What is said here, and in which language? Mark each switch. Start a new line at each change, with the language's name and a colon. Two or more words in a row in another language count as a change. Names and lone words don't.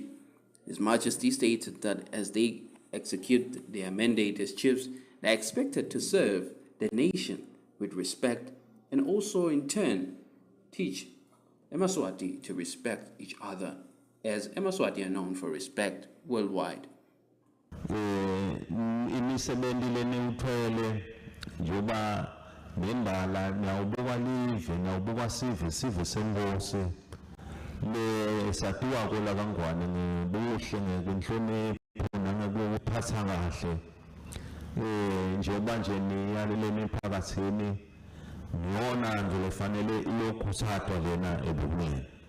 English: His Majesty stated that as they execute their mandate as chiefs, they are expected to serve the nation with respect and also in turn teach Yemaswati to respect each other, as Yemaswati are known for respect worldwide.
Swati: Ngendala ngiyawubuka live ngiyawubuka sive senkosi le satiwa kola kangwane ngibuhle ngenhlonipho nangokuphatha kahle njengoba nje niyalele emphakathini ngiyona nje lefanele ilokuthathwa lena ebumeni